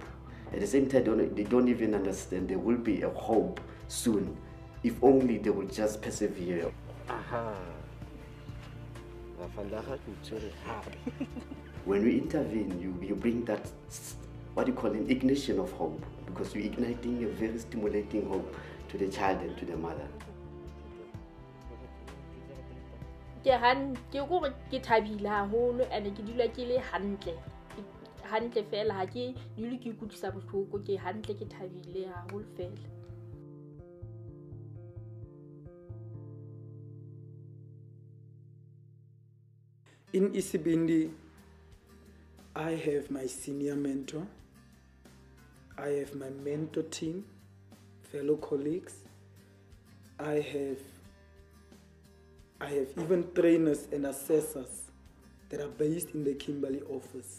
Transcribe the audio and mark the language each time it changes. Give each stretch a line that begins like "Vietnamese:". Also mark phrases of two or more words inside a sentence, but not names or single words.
English: At the same time, they don't even understand there will be a hope soon, if only they will just persevere. When we intervene, you bring that, what you call an ignition of hope, because you're igniting a very stimulating hope to the child and to the mother.
Southern Sotho: Ke thabile haholo and ke dula ke le hantle fela ha ke dule ke ikutlisa bohloko ke hantle ke thabile haholo fela.
English: In Isibindi, I have my senior mentor, I have my mentor team, fellow colleagues, I have even trainers and assessors that are based in the Kimberley office.